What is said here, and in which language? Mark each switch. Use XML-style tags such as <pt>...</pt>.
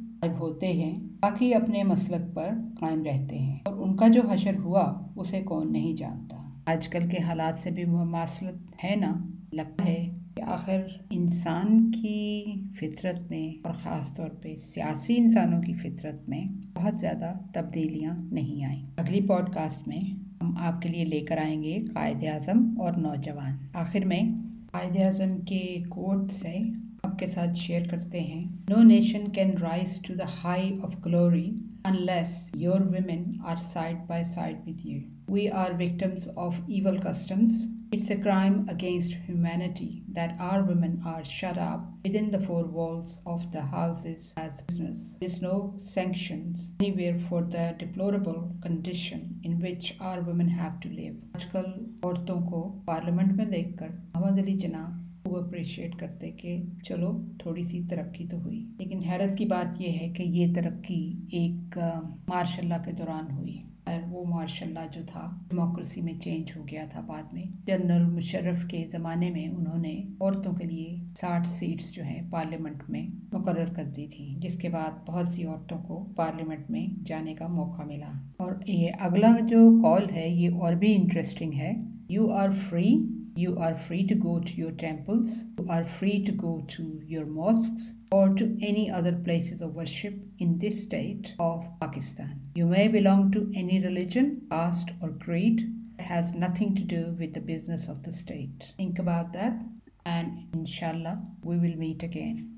<ur>غائب ہوتے ہیں، باقی اپنے مسلک پر قائم رہتے ہیں اور ان کا جو حشر ہوا اسے کون نہیں جانتا۔ آج کل کے حالات سے بھی مماثلت ہے نا؟ لگتا ہے کہ آخر انسان کی فطرت میں اور خاص طور پہ سیاسی انسانوں کی فطرت میں بہت زیادہ تبدیلیاں نہیں آئیں۔ اگلی پوڈ کاسٹ میں ہم آپ کے لیے لے کر آئیں گے قائد اعظم اور نوجوان۔ آخر میں قائد اعظم کے کوٹ سے آپ کے ساتھ شیئر کرتے ہیں۔</ur> <en>No nation can rise to the high of glory unless your women are side by side with you. We are victims of evil customs. It's a crime against humanity that our women are shut up within the four walls of the houses as prisoners. There is no sanctions anywhere for the deplorable condition in which our women have to live.</en> <ur>آج کل عورتوں کو parliament میں دیکھ کر محمد علی جناح وہ appreciate کرتے کہ چلو تھوڑی سی ترقی تو ہوئی، لیکن حیرت کی بات یہ ہے کہ یہ ترقی ایک مارشاء اللہ کے دوران ہوئی اور وہ مارشاء اللہ جو تھا ڈیموکریسی میں چینج ہو گیا تھا۔ بعد میں جنرل مشرف کے زمانے میں انہوں نے عورتوں کے لیے 60 سیٹس جو ہیں پارلیمنٹ میں مقرر کر دی تھیں، جس کے بعد بہت سی عورتوں کو پارلیمنٹ میں جانے کا موقع ملا۔ اور یہ اگلا جو کال ہے یہ اور بھی انٹرسٹنگ ہے۔</ur> <en>You are free. You are free to go to your temples. You are free to go to your mosques or to any other places of worship in this state of Pakistan. You may belong to any religion, caste or creed. It has nothing to do with the business of the state. Think about that and inshallah we will meet again.</en>